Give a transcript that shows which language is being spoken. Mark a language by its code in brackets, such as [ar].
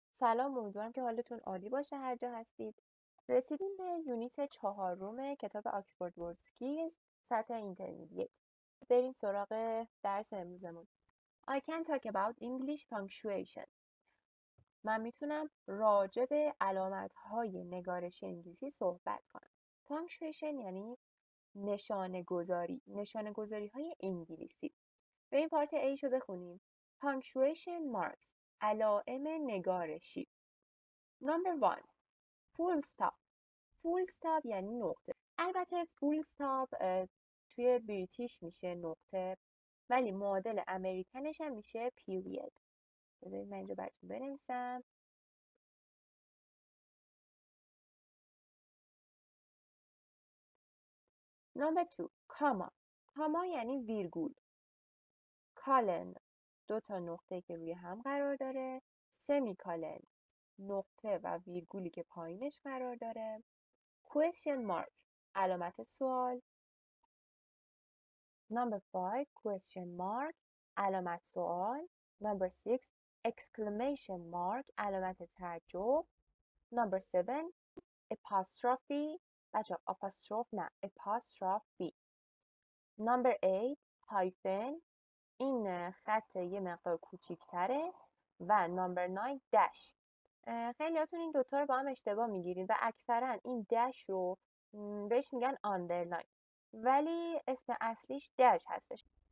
[fa] سلام، امیدوارم که حالتون عالی باشه هر جا هستید. رسیدیم به یونیت 4 کتاب آکسفورد ورد سکیلز سطح اینترمدییت. بریم سراغ درس امروزمون. [en] I can talk about English punctuation. [fa] من میتونم راجع به علامت‌های نگارش انگلیسی صحبت کنم. punctuation یعنی نشانه گذاری های انگلیسی. بریم پارت A شو بخونیم. punctuation marks علائم نگارشی. [en] Number 1 full stop. full stop [fa] یعنی نقطه. البته full stop توی بریتیش میشه نقطه، ولی معادل امریکنش هم میشه period. بذارید من اینجا براتون بنویسم. [en] Number 2 comma. [fa] comma یعنی ویرگول. colon 2 تا نقطه که روی هم قرار داره. semicolon نقطه و ویرگولی که پایینش قرار داره. question mark علامت سوال. [en] Number 5 question mark [fa] علامت سوال. [en] Number 6 exclamation mark [fa] علامت تعجب. [en] Number 7 apostrophe بچه apostrophe نه apostrophe. Number 8 hyphen [fa] این خط یه مقدار کوچیک‌تره و [en] Number 9 dash. [fa] خیلیاتون این دوتا رو با هم اشتباه میگیرید و اکثرا این dash رو بهش میگن underline، ولی اسم اصلیش dash هستش.